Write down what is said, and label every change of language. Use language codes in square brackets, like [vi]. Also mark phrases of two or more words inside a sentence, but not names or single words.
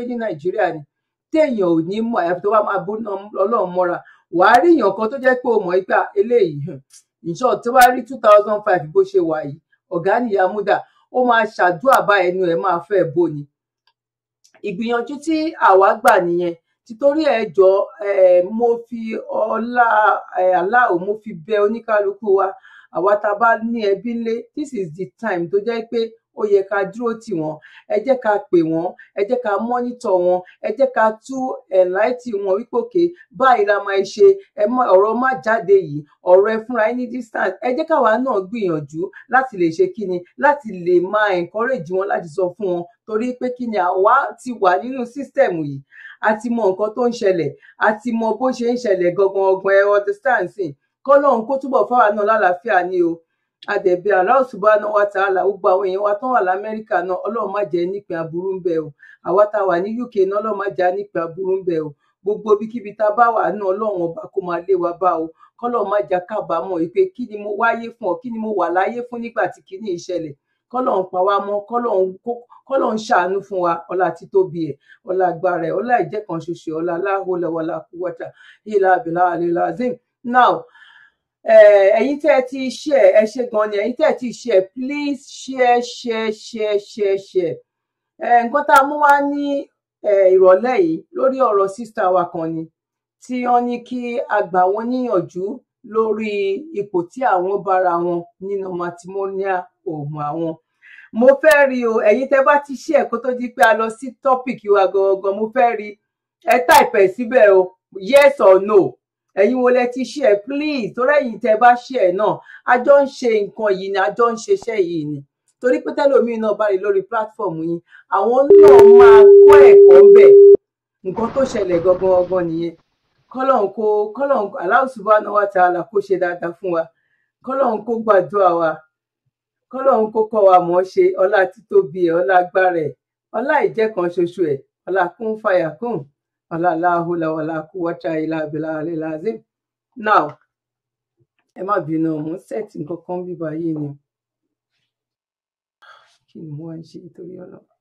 [yo] ní Nàìjíríà ni téèyàn ò ní mọ̀ àyàfi tó bá máa bó Ọlọ́run mọ́ra wàá rí èèyàn kan tó jẹ́ pé o mọ̀ pé eléyìí ìṣọ́ tó bá rí 2005 bó ṣe wà yìí ọ̀gá nìyá múdà ó máa ṣàdúrà bá ẹnu ẹ̀ máa fẹ́ bó ni ìgbìyànjú tí àwa gbà nìyẹn títorí ẹjọ́ mo fi ọlá aláwo mo fi bẹ oníkálukú wa àwa tá a bá ní ẹbí ńlé [en] this is the time [yo] tó jẹ́ pé ó yẹ ká dúró tì wọ́n ẹ jẹ́ ká pè wọ́n ẹ jẹ́ ká mọ́nítọ̀ wọn ẹ jẹ́ ká tú ẹ̀láìtì wọn wípé òkè báyìí la máa ṣe ọ̀rọ̀ má jáde yìí ọ̀rọ̀ ẹ fúnra ní distance ẹ jẹ́ káwa náà gbìyànjú láti lè ṣe kíni láti lè máa encourage wọn láti sọ fún wọn torí pé kíni àwa ti wà nínú sísítẹ̀mù yìí a ti mọ nǹkan tó ń ṣẹlẹ̀, a ti mọ bó ṣe ń ṣẹlẹ̀ gangan ọgbọ̀n ẹ understand sí kọ́lọ́hún kó túbọ̀ fáwa náà lálàáfíà ni o àdẹ̀bẹ̀ [ar] الله سبحانه وتعالى [yo] gbogbo àwọn èèyàn wa tán wà lamẹ́ríkà náà ọlọ́run má jẹ́ nípìn aburú ń bẹ o àwa tá a wà ní UK náà ọlọ́run má jẹ́ nípìn aburú ń bẹ o gbogbo ibikíbi tá a bá wà náà ọlọ́run ọba kó máa lé wa bá o kọ́lọ́run má jẹ́ kábàámọ̀ pé kí ni mo wáyé fún ọ kí ni mo wà láyé fún nígbà tí kinní ìṣẹ̀lẹ̀ kọ́lọ́run pa wá mọ́ kọ́lọ́run ṣàánú fún wa ọlá títóbi ẹ̀ ọlá agbára ẹ̀ ọlá ìjẹ́ kan ṣoṣo ọlá [ar] لا حول ولا قوة إلا بالله العظيم. [yo] Now ẹ̀yin tẹ́ ẹ ti share ẹ ṣé gan ni ẹ̀yin tẹ́ ẹ ti share please share nǹkan tá a mú wá ní ìrọ̀lẹ́ yìí lórí ọ̀rọ̀ sísá wa kan ni tí wọ́n ní kí a gbà wọ́n níyànjú lórí ipò tí àwọn bára wọn nínú [en] matrimonial home [yo] àwọn. Mo fẹ́ rí o ẹ̀yin tẹ́ bá ti share kó tó di pé a lọ sí topic wa gangan mo fẹ́ rí ẹ type ẹ̀ síbẹ̀ o [en] yes or [yo] no ẹ̀yin wo lẹ ti share please torí ẹ̀yin tẹ́ bá share náà a jọ ń ṣe nǹkan yìí ni a jọ ń ṣeṣẹ́ yìí ni torí pé tẹ́lòmíì náà bá rí lórí platform yín àwọn náà máa kọ́ ẹ̀kọ́ ń bẹ̀ nǹkan tó ṣẹlẹ̀ gangan nìyẹn kọ́lọ́hún [ar] الله سبحانه وتعالى [yo] kó ṣe dáadáa fún wa kọ́lọ́hún kó gbàdúrà wa kọ́lọ́hún kó kọ́ wa mọ̀ ṣe ọlá títóbi ẹ̀ ọlá agbára ẹ̀ ọlá ìjẹ́ kan ṣoṣo ẹ̀ ọlá kún fàyà kún ọlá [ar] لا حول ولا قوة إلا بالله العظيم. [yo] Now ẹ má bínú mo ń set nǹkan kan bíbá yìí ni kí ni mo wá ń ṣe nítorí ọlọ́run.